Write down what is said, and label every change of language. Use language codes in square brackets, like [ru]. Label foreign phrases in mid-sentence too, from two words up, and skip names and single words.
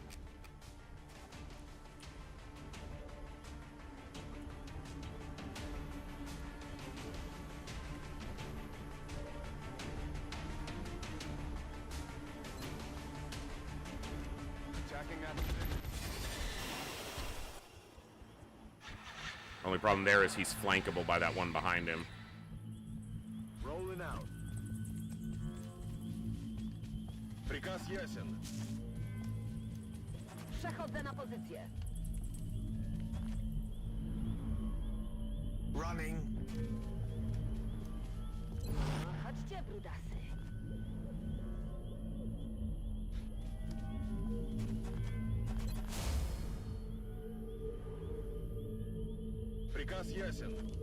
[en] Attacking that position. Only problem there is he's flankable by that one behind him. Rolling out. [ru] Приказ ясен. [pl] Przechodzę na pozycję. [en] Running. [pl] Chodźcie, brudasy. [ru] Приказ ясен.